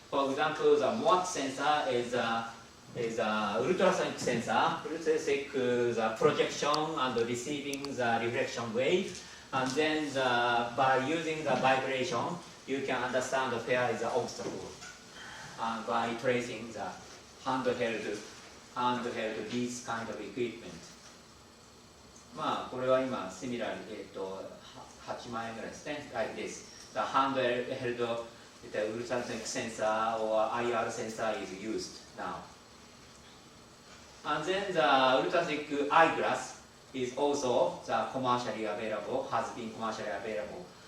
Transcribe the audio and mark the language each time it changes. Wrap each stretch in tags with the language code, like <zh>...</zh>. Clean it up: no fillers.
<en>For example, the MOAT sensor is a ultrasonic sensor, ultrasonic the projection and receiving the reflection wave, and then by using the vibration, you can understand where is the obstacle by tracing the handheld this kind of equipment.</en> <ja>まあこれは今シミラーに8万円ぐらいですね。</ja> <en>Like this. The handheld ultrasonic sensor or IR sensor is used now. And then the ultrasonic eyeglass is also commercially available, has been commercially available.</en>